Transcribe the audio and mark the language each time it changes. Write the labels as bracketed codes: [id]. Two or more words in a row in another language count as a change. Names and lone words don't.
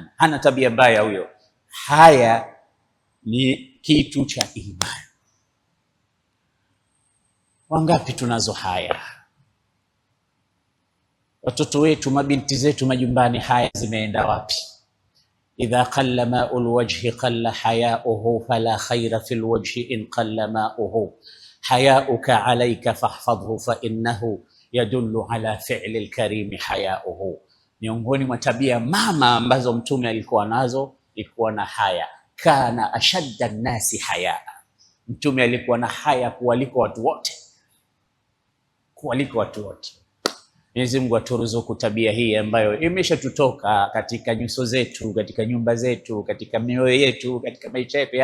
[sw] Hana tabia mbaya huyo, haya ni kitu cha imani. Wangapi tunazo haya? Watoto wetu, mabinti zetu majumbani, haya zimeenda wapi? [ar] إذا قل ماء الوجه قل حياؤه فلا خير في وجه إن قل ماؤه حياءك عليك فاحفظه فإنه يدل على فعل الكريم حياؤه. [sw] Miongoni mwa tabia mama ambazo Mtume alikuwa nazo, ilikuwa na haya. [ar] كان أشد الناس حياء, [sw] Mtume alikuwa na haya kuliko watu wote, kuliko watu wote. Mwenyezi Mungu aturuzuku tabia hii ambayo imeshatutoka katika nyuso zetu, katika nyumba zetu, katika mioyo yetu, katika maisha yetu.